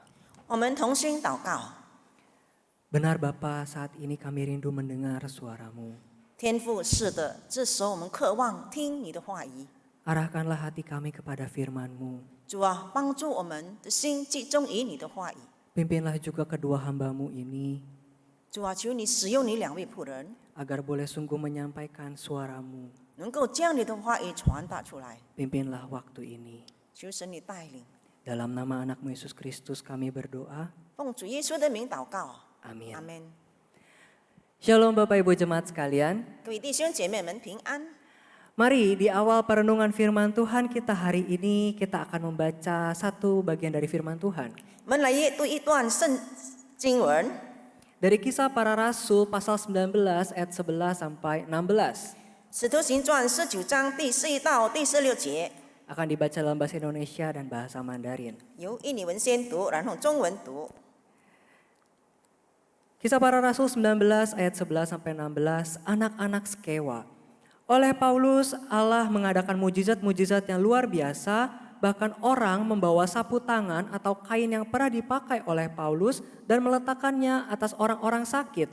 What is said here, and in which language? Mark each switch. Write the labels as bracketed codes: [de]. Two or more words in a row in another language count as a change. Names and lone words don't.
[zh] 我们同心祷告， [id] Benar Bapa, saat ini kami rindu mendengar suara-Mu. [zh] 天父，是的，这时候我们渴望听你的话语。 [id] Arahkanlah hati kami kepada firman-Mu. [zh] 主啊，帮助我们的心集中于你的话语。 [id] Pimpinlah juga kedua hamba-Mu ini [zh] 主啊，求你使用你两位仆人， [id] agar boleh sungguh menyampaikan suara-Mu. [zh] 能够将你的话语传达出来。 [id] Pimpinlah waktu ini. [zh] 求神你带领， [id] Dalam nama anak-Mu Yesus Kristus kami berdoa. [zh] 奉主耶稣的名祷告。 [id] Amin. [zh] 阿门。 [id] Shalom Bapak Ibu Jemaat sekalian. [zh] 各位弟兄姐妹们平安。 [id] Mari di awal perenungan firman Tuhan kita hari ini kita akan membaca satu bagian dari firman Tuhan. [zh] 我们来阅读一段圣经文， [id] Dari Kisah Para Rasul pasal 19 ayat 11 sampai 16. [zh] 使徒行传19章第11到第16节， [id] Akan dibaca dalam bahasa Indonesia dan bahasa Mandarin. [zh] 由印尼文先读，然后中文读。 [id] Kisah Para Rasul 19 ayat 11 sampai 16, anak-anak Skewa. Oleh Paulus, Allah mengadakan mujizat-mujizat yang luar biasa, bahkan orang membawa sapu tangan atau kain yang pernah dipakai oleh Paulus dan meletakkannya atas orang-orang sakit.